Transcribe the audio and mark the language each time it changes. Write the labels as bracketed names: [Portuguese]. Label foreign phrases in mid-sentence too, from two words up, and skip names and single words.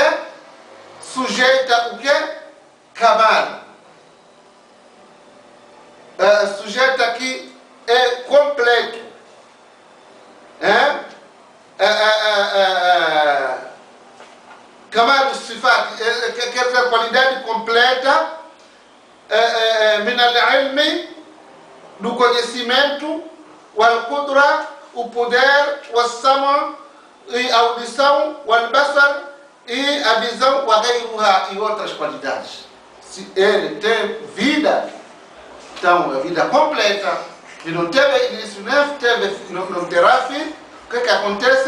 [Portuguese] Sujeita o que? Kamal. Sujeita que é completo. [Arabic] كمال صفات, [Portuguese] quer dizer, qualidade completa, [Arabic] من العلم, [Portuguese] do conhecimento, wal-qudra, o poder, wal-sama, e a audição, wal-basar, e a visão, wal-ghayruha, e outras qualidades. Se ele tem vida, então a vida completa, e não teve início, não terá fim, o que acontece?